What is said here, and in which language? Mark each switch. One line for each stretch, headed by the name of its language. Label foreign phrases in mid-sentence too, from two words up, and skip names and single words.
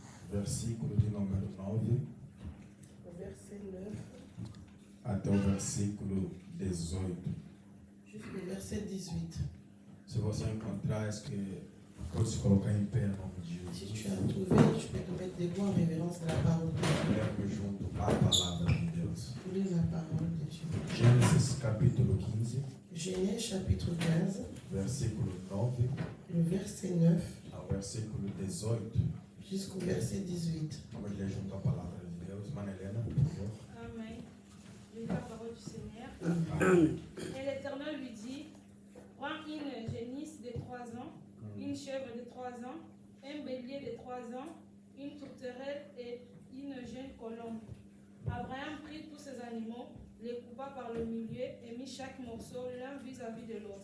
Portuguese: versículo de número 9
French: au verset 9
Portuguese: até o versículo 18.
French: jusqu'au verset 18.
Portuguese: Se você encontrar,
French: est-ce que
Portuguese: pode se colocar em pé em nome de
French: Si
Portuguese: Jesus?
French: tu as trouvé, tu peux te mettre debout en révérence de la parole de Dieu.
Portuguese: Lemos junto a palavra de Deus.
French: Pour lire la parole de Dieu.
Portuguese: Gênesis capítulo 15,
French: Genèse chapitre 15,
Portuguese: versículo 9
French: le verset 9
Portuguese: ao versículo 18.
French: jusqu'au verset 18.
Portuguese: Vamos ler junto a palavra de Deus. Mana Helena, por favor. Amen.
French: Je lis la parole du Seigneur. Amen. Et l'Éternel lui dit, prends une génisse de 3 ans, une chèvre de 3 ans, un bélier de 3 ans, une tourterelle et une jeune colombe. Abraham prit tous ces animaux, les coupa par le milieu et mit chaque morceau l'un vis-à-vis de l'autre.